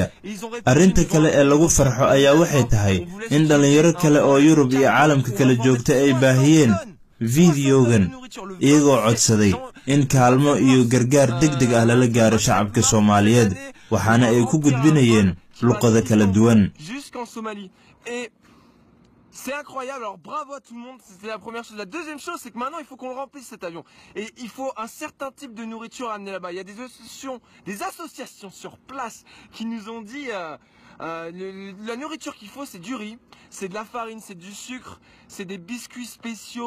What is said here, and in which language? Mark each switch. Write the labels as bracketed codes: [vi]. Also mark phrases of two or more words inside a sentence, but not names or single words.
[so] arrinta kale ee lagu farxo ayaa waxay tahay in dhalinyaro kale oo Yurub iyo caalamka kala joogta ay baahiyeen fiidiyogan iyagoo codsaday in kaalmo iyo gargaar degdeg ah lala gaaro shacabka Soomaaliyeed, waxaana ay ku gudbinayeen luqado kala duwan. [fr] C'est incroyable, alors bravo à tout le monde, c'était la première chose. La deuxième chose, c'est que maintenant il faut qu'on remplisse cet avion. Et il faut un certain type de nourriture à amener là-bas. Il y a des associations sur place qui nous ont dit la nourriture qu'il faut, c'est du riz, c'est de la farine, c'est du sucre, c'est des biscuits spéciaux.